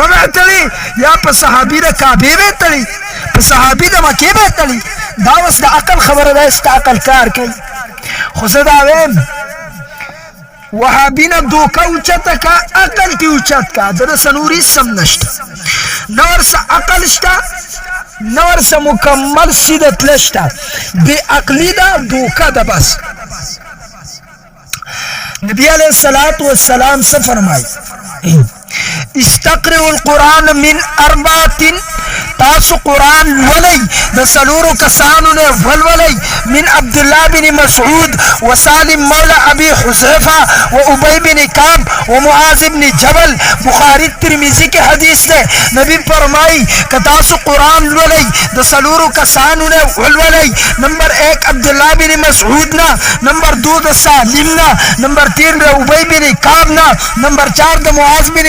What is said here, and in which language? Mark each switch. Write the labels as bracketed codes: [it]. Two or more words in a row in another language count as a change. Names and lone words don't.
[ps] به تړې یا په صحابي د کعبې به تړې په صحابي د مکې به تړې دا اوس د عقل خبره ده ستا عقل کار کوي خو زه دا وایم وهابی نه دوکه اوچته کا عقل کې اوچت کا د ده څه نورې سم نشته نه ورسه عقل شته نه ورسه مکمل سیده تله شته بې عقلي ده دوکه ده بس نبی [ar] علیه الصلاة والسلام [ps] څه فرمایي [ar] استقرئوا القرآن من اربعة [ps] تاسو قرآن ولي د څلورو کسانو نه ولولئ [ar] من عبد الله بن مسعود وسالم مولى ابي حذيفه وابي بن كعب ومعاذ بن جبل [ps] بخاری ترمذی کې حدیث ده نبی فرمایي که تاسو قرآن ولئ د څلورو کسانو نه ولولئ نمبر 1 عبد الله بن مسعود نه نمبر 2 د سالم نه نمبر 3 د ابي بن كعب نه نمبر 4 د معاذ بن